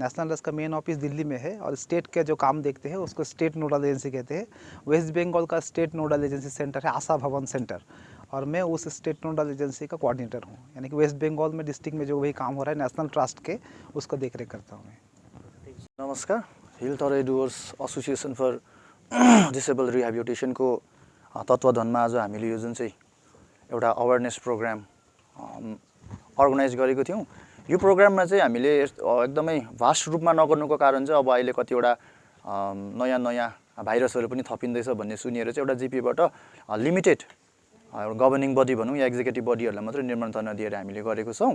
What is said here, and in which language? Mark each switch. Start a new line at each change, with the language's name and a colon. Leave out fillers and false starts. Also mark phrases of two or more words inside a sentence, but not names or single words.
Hindi: नेशनल ट्रस्ट का
English: main office
Hindi: दिल्ली में है और स्टेट के जो काम देखते हैं उसको
English: state nodal agency
Hindi: कहते हैं। वेस्ट बंगाल का
English: state nodal agency centre
Hindi: है आशा भवन सेंटर, और मैं उस
English: state nodal agency
Hindi: का कोऑर्डिनेटर हूँ। यानी कि वेस्ट बंगाल में डिस्ट्रिक्ट में जो भी काम हो रहा है नेशनल ट्रस्ट के, उसको देख रेख करता हूँ मैं।
Nepali: नमस्कार, हिल टराइड डुअर्स एसोसिएसन फर डिसेबल रिहेबिलिटेसनको तत्त्वावधानमा आज हामीले यो जुन चाहिँ एउटा
English: awareness program organise
Nepali: गरेको थियौँ। यो प्रोग्राममा चाहिँ हामीले एकदमै भास्ट रूपमा नगर्नुको कारण चाहिँ अब अहिले कतिवटा नयाँ नयाँ भाइरसहरू पनि थपिँदैछ भन्ने सुनिएर चाहिँ एउटा जिपीबाट
English: limited governing body
Nepali: भनौँ या
English: executive bodies
Nepali: मात्रै निमन्त्रणा दिएर हामीले गरेको छौँ।